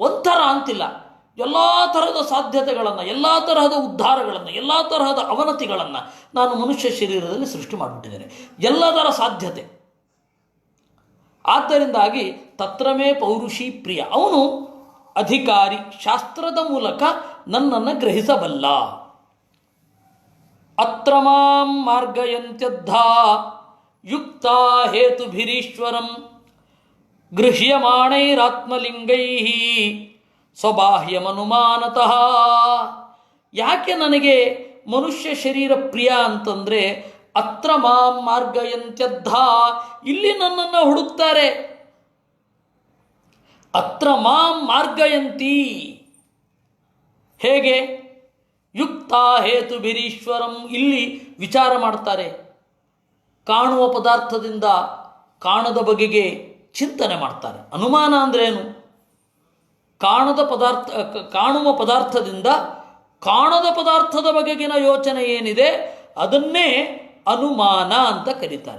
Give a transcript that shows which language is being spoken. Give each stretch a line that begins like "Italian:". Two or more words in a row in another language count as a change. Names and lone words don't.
Kannada: ಒಂಥರ ಅಂತಿಲ್ಲ, ಎಲ್ಲ ತರಹದ ಸಾಧ್ಯತೆಗಳನ್ನು, ಎಲ್ಲ ತರಹದ ಉದ್ಧಾರಗಳನ್ನು, ಎಲ್ಲ ತರಹದ ಅವನತಿಗಳನ್ನು ನಾನು ಮನುಷ್ಯ ಶರೀರದಲ್ಲಿ ಸೃಷ್ಟಿ ಮಾಡಿಬಿಟ್ಟಿದ್ದೇನೆ, ಎಲ್ಲದರ ಸಾಧ್ಯತೆ. ಆದ್ದರಿಂದಾಗಿ
Sanskrit: ತತ್ರಮೇ ಪೌರುಷಿ ಪ್ರಿಯ,
Kannada: ಅವನು ಅಧಿಕಾರಿ, ಶಾಸ್ತ್ರದ ಮೂಲಕ ನನ್ನನ್ನು ಗ್ರಹಿಸಬಲ್ಲ.
Sanskrit: ಅತ್ರ ಮಾಂ ಮಾರ್ಗಯಂತ್ಯದ್ಧ ಯುಕ್ತ ಹೇತುಭಿರೀಶ್ವರಂ ಗೃಹ್ಯಮಾಣೈರಾತ್ಮಲಿಂಗೈ ಸ್ವಬಾಹ್ಯಮನುಮಾನತಃ.
Kannada: ಯಾಕೆ ನನಗೆ ಮನುಷ್ಯ ಶರೀರ ಪ್ರಿಯ ಅಂತಂದರೆ,
Sanskrit: ಅತ್ರ ಮಾಂ ಮಾರ್ಗಯಂತ್ಯದ್ಧ,
Kannada: ಇಲ್ಲಿ ನನ್ನನ್ನು ಹುಡುಕ್ತಾರೆ.
Sanskrit: ಅತ್ರ ಮಾಂ ಮಾರ್ಗಯಂತಿ, ಹೇಗೆ? ಯುಕ್ತ ಹೇತುಭಿರೀಶ್ವರಂ,
Kannada: ಇಲ್ಲಿ ವಿಚಾರ ಮಾಡ್ತಾರೆ. ಕಾಣುವ ಪದಾರ್ಥದಿಂದ ಕಾಣದ ಬಗೆಗೆ ಚಿಂತನೆ ಮಾಡ್ತಾರೆ. ಅನುಮಾನ ಅಂದ್ರೇನು? ಕಾಣುವ ಪದಾರ್ಥದಿಂದ ಕಾಣದ ಪದಾರ್ಥದ ಬಗೆಗಿನ ಯೋಚನೆ ಏನಿದೆ ಅದನ್ನೇ ಅನುಮಾನ ಅಂತ ಕರೀತಾರೆ.